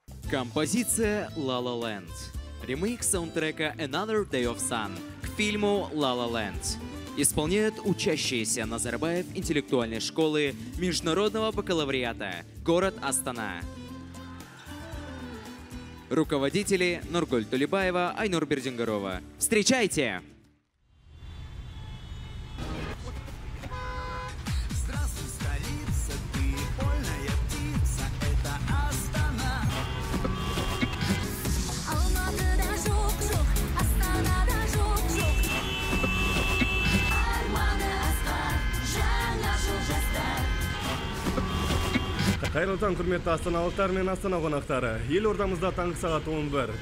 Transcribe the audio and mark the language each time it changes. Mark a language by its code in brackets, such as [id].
[ru] Композиция La La Land. Ремейк саундтрека Another Day of Sun к фильму La La Land. Исполняют учащиеся Назарбаев интеллектуальной школы Международного бакалавриата, город Астана. Руководители Нургуль Тулебаева, Айнур Бердингарова. Встречайте! Здравствуй, столица, ты вольная птица, это Астана. [kk] Алматыда жоқ-жоқ, Астанада жоқ-жоқ. Арманы асқар, жаңа жыл жастар. Қайырлы таң, құрметті астаналықтар мен Астана қонақтары. Елордамызда таңғы сағат 11.